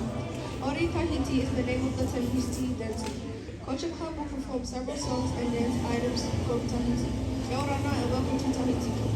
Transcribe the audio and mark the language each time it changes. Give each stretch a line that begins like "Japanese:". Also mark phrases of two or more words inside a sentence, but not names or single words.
English: Ori Tahiti is the name of the Tahiti dance. Culture Club will perform several songs and dance items from Tahiti.
Tahitian: Kia ora na
English: and welcome to Tahiti.